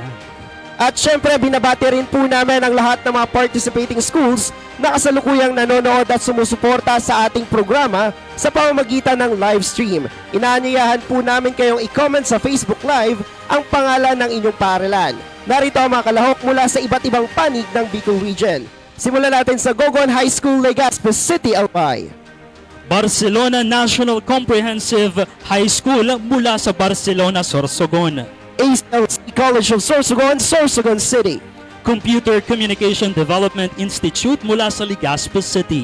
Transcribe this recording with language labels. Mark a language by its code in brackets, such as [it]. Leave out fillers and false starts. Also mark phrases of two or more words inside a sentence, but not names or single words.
[tl] At syempre, binabati rin po namin ang lahat ng mga participating schools na kasalukuyang nanonood at sumusuporta sa ating programa sa pamamagitan ng live stream. Inaanyayahan po namin kayong i-comment sa Facebook Live ang pangalan ng inyong paaralan. Narito ang mga kalahok mula sa iba't ibang panig ng Bicol Region. Simulan natin sa Gogon High School, Legazpi City, Albay. Barcelona National Comprehensive High School mula sa Barcelona, Sorsogon. ACLC College of Sorsogon, Sorsogon City. Computer Communication Development Institute mula sa Legazpi City.